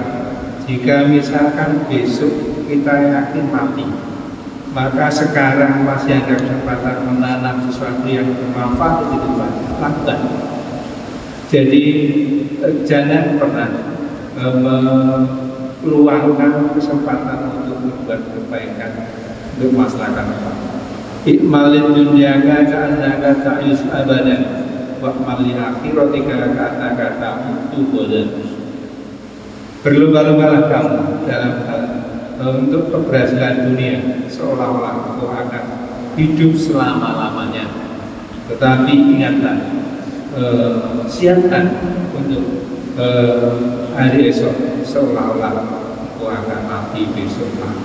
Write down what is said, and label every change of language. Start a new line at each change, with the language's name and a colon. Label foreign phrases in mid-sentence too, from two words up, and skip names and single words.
Indonesian: Jika misalkan besok kita yakin mati, maka sekarang masih ada kesempatan menanam sesuatu yang bermanfaat di depan. Lakukan. Jadi jangan pernah meluangkan kesempatan untuk membuat kebaikan untuk masyarakat.
Arabic: اعمل لدنياك كأنك تعيش أبدا واعمل لآخرتك كأنك تموت غدا.
Indonesian: Berlomba-lombalah kamu dalam hal untuk keberhasilan dunia, seolah-olah engkau akan hidup selama-lamanya. Tetapi ingatlah, siapkan untuk hari esok, seolah-olah engkau akan mati besok lagi.